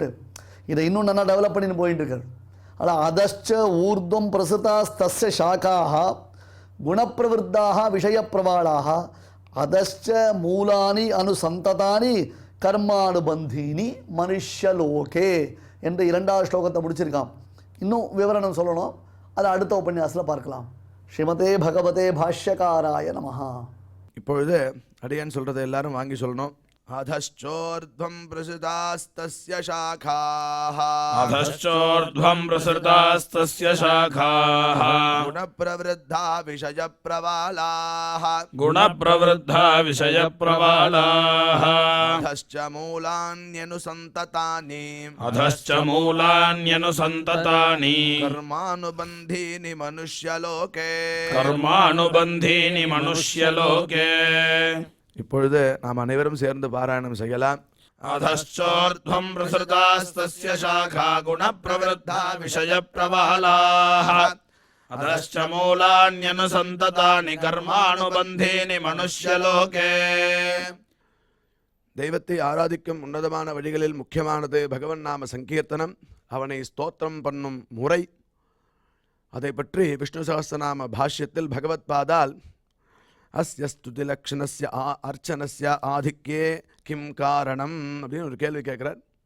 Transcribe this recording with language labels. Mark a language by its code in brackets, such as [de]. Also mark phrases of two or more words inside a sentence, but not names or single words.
[ta] இதை இன்னும் நல்லா டெவலப் பண்ணின்னு போயிட்டு இருக்காரு. ஆனால் [sa] अधश्च ऊर्ध्वं प्रसृतास्तस्य शाखाः गुणप्रवृद्धाः विषयप्रवालाः अधश्च मूलानि अनुसन्ततानि कर्मानुबन्धीनि मनुष्यलोके [ta] என்ற 2வது ஸ்லோகத்தை முடிச்சிருக்கான். இன்னும் விவரணம் சொல்லணும், அதை அடுத்த உபன்யாசத்தில் பார்க்கலாம். [sa] श्रीमते भगवते भाष्यकाराय नमः. [ta] இப்பொழுது அடியன் சொல்கிறத எல்லாரும் வாங்கி சொல்லணும். [sa] अधश्चोर्ध्वं प्रसृतास्तस्य शाखाः अधश्चोर्ध्वम् प्रसृतास्तस्य शाखाः गुणप्रवृद्धा विषयप्रवालाः गुणप्रवृद्धा विषयप्रवालाः अधश्च मूलान्यनुसन्ततानि अधश्च मूलान्यनुसन्ततानि कर्मानुबन्धीनि मनुष्यलोके. कर्मानुबन्धीनि मनुष्यलोके. [ta] இப்பொழுது நாம் அனைவரும் சேர்ந்து பாராயணம் செய்யலாம். [sa] अधश्चोर्ध्वम् प्रसृतास्तस्य शाखा गुणप्रवृद्धा विषयप्रवालाः अधश्च मूलान्यनुसन्ततानि कर्मानुबन्धीनि मनुष्यलोके. [ta] தெய்வத்தை ஆராதிக்கும் உன்னதமான வழிகளில் முக்கியமானது பகவன் நாம சங்கீர்த்தனம், அவனை ஸ்தோத்திரம் பண்ணும் முறை. அதை பற்றி விஷ்ணு சஹஸ்ரநாம பாஷ்யத்தில் பகவத் பாதால் [sa] अस्य स्तुति लक्षणस्य अर्चनस्य आधिक्ये किं कारणम् [ta] அப்படின்னு ஒரு கேள்வி கேட்குறார்.